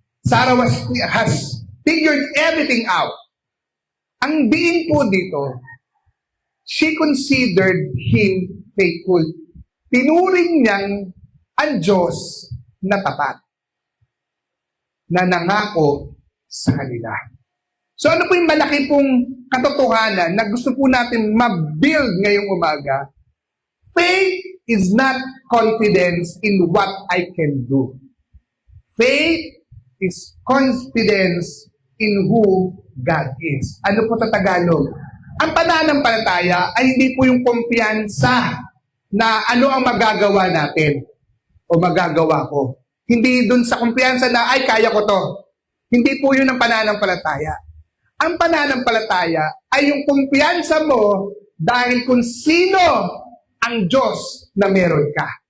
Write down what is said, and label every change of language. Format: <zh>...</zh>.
<en>Sarah has figured everything out.</en> <tl>Ang being po dito,</tl> <en>she considered him faithful.</en> <tl>Tinuring niyang ang Diyos na tapat, na nangako sa kanila. So ano po yung malaki pong katotohanan na gusto po natin ma-build ngayong umaga?</tl> <en>Faith is not confidence in what I can do. Faith is confidence in who God is.</en> <tl>Ano po sa Tagalog? Ang pananampalataya ay hindi po yung kumpiyansa na ano ang magagawa natin o magagawa ko. Hindi dun sa kumpiyansa na, ay, kaya ko to. Hindi po yun ang pananampalataya. Ang pananampalataya ay yung kumpiyansa mo dahil kung sino ang Diyos na meron ka.</tl>